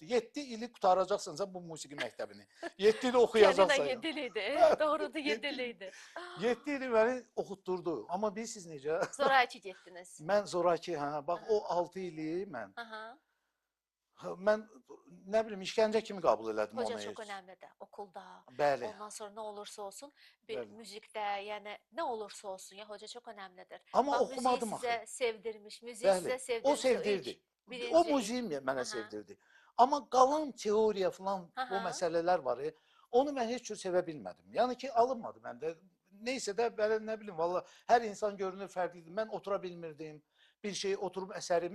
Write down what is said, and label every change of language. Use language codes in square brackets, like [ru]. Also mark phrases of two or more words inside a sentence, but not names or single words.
[az] 7 ili qutaracaqsan sən bu musiqi məktəbini. 7 il Piyanino oxuyacaqsan. [tr] yediliydi. Doğrudur, yediliydi. [az] 7 ili məni oxutdurdu. Amma bilirsiniz necə? [tr] Zoraki gittiniz. [az] Mən zoraki, hə, bax o 6 ili Aha. mən nə bilim işgəncə kimi qəbul elədim [tr] Hoca [az] onu. [tr] çok önemli de okulda. [az] Bəli. [tr] Ondan sonra ne olursa olsun bir [az] Bəli. [tr] müzikte yani ne olursa olsun ya hoca çok önemlidir. [az] Amma [tr] Bak, müziği [az] oxumadım [tr] size [az] axı. [tr] sevdirmiş, müziği size [az] Bəli. [tr] sevdirmiş. [az] O [tr] ilk [az] sevdirdi. birinci O [tr] ilk. [az] muziği mənə Aha. sevdirdi. Amma qalan teoriya falan o Aha. məsələlər var. Onu mən heç cür sevə bilmədim. Yəni ki, alınmadı məndə. Neysə də belə nə bilim valla hər insan görünür fərqlidir. Mən otura bilmirdim. Bir şey oturub əsəri.